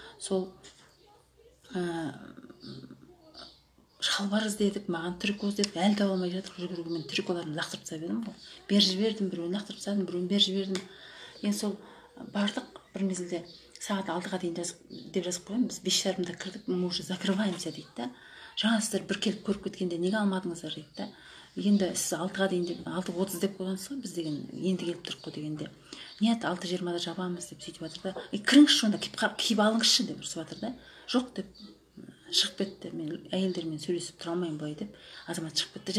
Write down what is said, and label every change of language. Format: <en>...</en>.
<kk>Сол шалбар іздедік, маған трико іздедік, әлі таба алмай жатыр. Жүгіруге мен триколарын лақтырып тастап едім ғой. Бер жібердім, біреуін лақтырып тастадым, біреуін бер жібердім. Енді сол бардық бір мезгілде сағат 6-ға дейін деп жазып қойған. Біз 5:30-да кірдік,</kk> <ru>мы уже закрываемся</ru> <kk>дейді да. Жаңа сіздер бір келіп көріп кеткенде неге алмадыңыздар дейді да. Енді сіз 6-ға дейін деп 6:30 деп қойғансыз ғой, біз деген енді келіп тұрық қой дегенде. Нет, 6:20-да жабамыз деп сөйтіп жатыр да. Кіріңізші онда, киіп алыңызшы деп ұрысып жатыр да. Жоқ деп шығып кетті. Мен әйелдермен сөйлесіп тұра алмаймын былай деп. Азамат шығып кетті.</kk>